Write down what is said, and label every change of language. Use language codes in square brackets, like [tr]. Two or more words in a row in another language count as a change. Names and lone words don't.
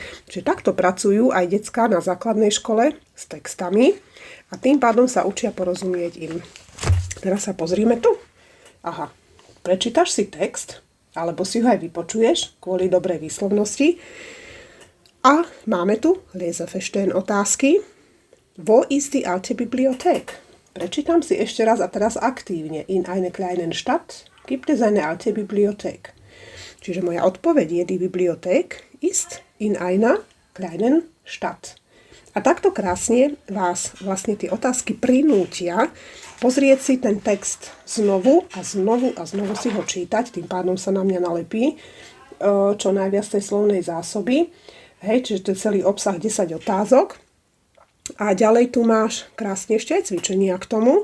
[sk] Čiže takto pracujú aj decká na základnej škole s textami a tým pádom sa učia porozumieť im. Teraz sa pozrime tu. Aha, prečítaš si text, alebo si ho aj vypočuješ kvôli dobrej výslovnosti. A máme tu Leseverstehen otázky. [de] Wo ist die alte Bibliothek? [sk] Prečítam si ešte raz a teraz aktívne. [de] In eine kleinen Stadt gibt es eine alte Bibliothek. [sk] Čiže moja odpoveď je, [de] die Bibliothek ist in einer kleinen Stadt. [sk] A takto krásne vás vlastne tie otázky prinútia pozrieť si ten text znovu a znovu a znovu si ho čítať, tým pádom sa na mňa nalepí čo najviac tej slovnej zásoby. Hej, čiže to je celý obsah 10 otázok. A ďalej tu máš krásne ešte aj cvičenia k tomu.